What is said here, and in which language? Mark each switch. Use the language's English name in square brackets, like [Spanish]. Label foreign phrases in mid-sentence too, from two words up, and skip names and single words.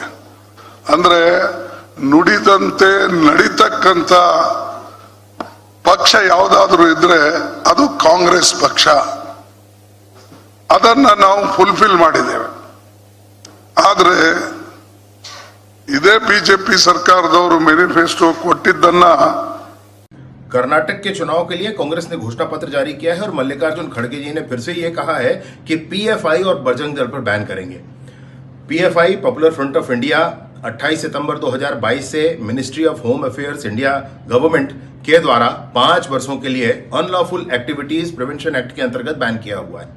[Kannada] ಅಂದ್ರೆ ನುಡಿದಂತೆ ನಡೀತಕ್ಕಂತ ಪಕ್ಷ ಯಾವುದಾದ್ರೂ ಇದ್ರೆ ಅದು ಕಾಂಗ್ರೆಸ್ ಪಕ್ಷ। ಅದನ್ನ ನಾವು ಫುಲ್ಫಿಲ್ ಮಾಡಿದ್ದೇವೆ। ಆದ್ರೆ ಇದೇ ಬಿಜೆಪಿ ಸರ್ಕಾರದವರು मैनिफेस्टो ಕೊಟ್ಟಿದ್ದನ್ನ [Hindi] कर्नाटक के चुनाव के लिए कांग्रेस ने घोषणा पत्र जारी किया है और मल्लिकार्जुन खड़गे जी ने फिर से यह कहा है कि पीएफआई और बजरंग दल पर बैन करेंगे। पीएफआई पॉपुलर फ्रंट ऑफ इंडिया 28 सितंबर 2022 से मिनिस्ट्री ऑफ होम अफेयर्स इंडिया गवर्नमेंट के द्वारा 5 वर्षों के लिए अनलॉफुल एक्टिविटीज प्रिवेंशन एक्ट के अंतर्गत बैन किया हुआ है।